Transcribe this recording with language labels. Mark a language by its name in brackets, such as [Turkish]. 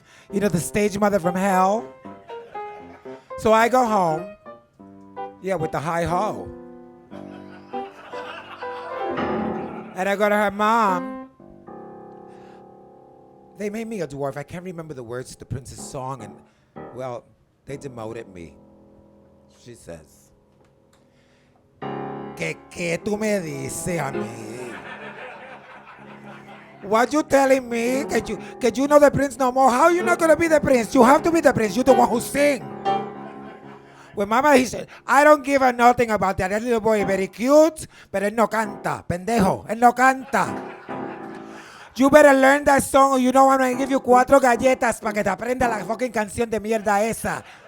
[English] You know, the stage mother from hell? So I go home, yeah, with the high ho. And I go to her mom. They made me a dwarf. I can't remember the words to the prince's song, and, well, they demoted me. She says, [Spanish] ¿Qué tú me dices a mí? [English] What you telling me? Que you know the prince no more? How you not gonna be the prince? You have to be the prince. You're the one who sing. When mama, he said, I don't give a nothing about that. That little boy is very cute, but [Spanish] él no canta. Pendejo, él no canta. [English] You better learn that song or you know I'm going to give you 4 [Spanish] galletas para que te aprenda la fucking canción de mierda esa.